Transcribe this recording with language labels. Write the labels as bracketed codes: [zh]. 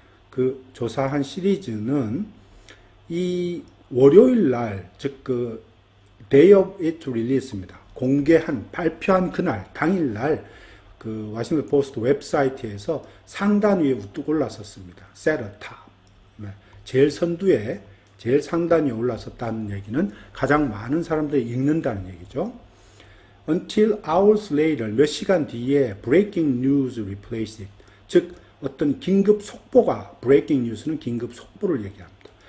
[ko] 그 조사한 시리즈는 이 월요일 날, 즉 그 [en] Day of It Release [ko] 입니다. 발표한 그날, 당일날 그 워싱턴 포스트 웹사이트에서 상단 위에 우뚝 올랐었습니다. [en] Set a top. [ko] 제일 선두에, 제일 상단 위에 올랐었다는 얘기는 가장 많은 사람들이 읽는다는 얘기죠. [en] Until hours later, [ko] 몇 시간 뒤에 [en] breaking news replaced it. [ko] 즉, 어떤 긴급 속보가, breaking news는 긴급 속보를 얘기합니다.